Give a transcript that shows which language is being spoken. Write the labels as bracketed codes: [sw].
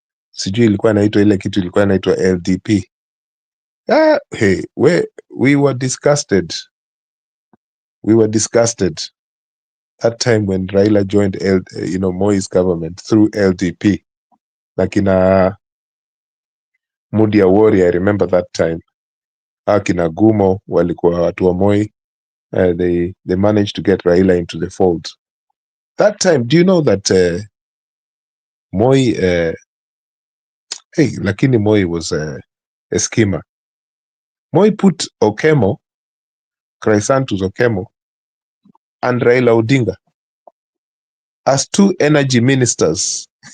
[sw] Sijui ilikuwa inaitwa ile kitu ilikuwa inaitwa LDP. [en] Hey, we were disgusted. We were disgusted that time when Raila joined Moi's government through LDP. Like in Mudia Warrior, I remember that time. [sw] Akina Gumo walikuwa watu wa Moi. [en] They managed to get Raila into the fold. That time, do you know that Moi, lakini Moi was a schemer. Moi put Okemo, Chrysanthus Okemo, and Raila Odinga as two energy ministers.